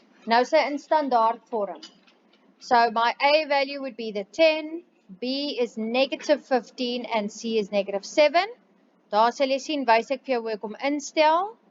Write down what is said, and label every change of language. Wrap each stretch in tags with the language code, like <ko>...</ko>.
<af>Nou sy in standaard vorm.</af> <en>So my A value would be the 10, B is negative 15, and C is negative 7.</en> <af>Daar sal jy sien, wys ek vir jou hoe ek hom instel.</af>